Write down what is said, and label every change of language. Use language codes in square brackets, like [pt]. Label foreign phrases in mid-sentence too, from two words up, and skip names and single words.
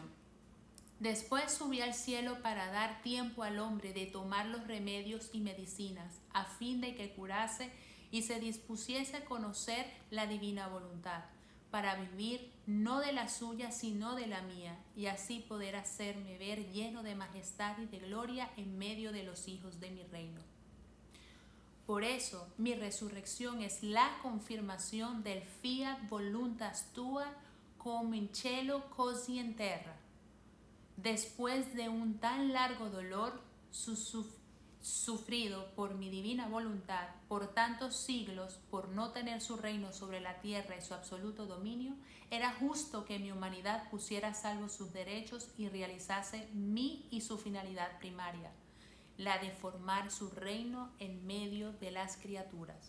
[es] Después subí al cielo para dar tiempo al hombre de tomar los remedios y medicinas, a fin de que curase y se dispusiese a conocer la divina voluntad, para vivir no de la suya sino de la mía, y así poder hacerme ver lleno de majestad y de gloria en medio de los hijos de mi reino. Por eso mi resurrección es la confirmación del [la] fiat voluntas tua [it] cum in cielo così in terra. [es] Después de un tan largo dolor sufrido por mi divina voluntad, por tantos siglos, por no tener su reino sobre la tierra y su absoluto dominio, era justo que mi humanidad pusiera a salvo sus derechos y realizase mi y su finalidad primaria, la de formar su reino en medio de las criaturas.